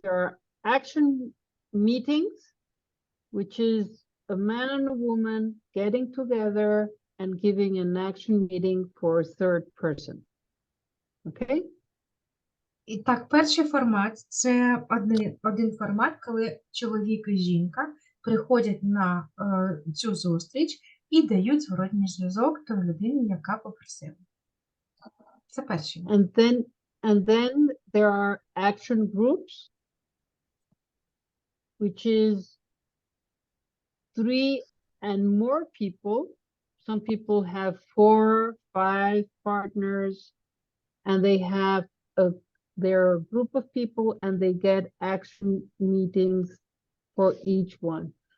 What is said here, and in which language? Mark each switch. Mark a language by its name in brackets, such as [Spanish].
[English] There are action meetings, which is a man and a woman getting together and giving an action meeting for a third person. Okay? [Ukrainian] І так, перший формат – це один формат, коли чоловік і жінка приходять на цю зустріч і дають зворотній зв'язок той людині, яка попросила. Це перший. [English] And then there are action groups, which is 3 and more people. Some people have 4, 5 partners, and they have their group of people, and they get action meetings for each one.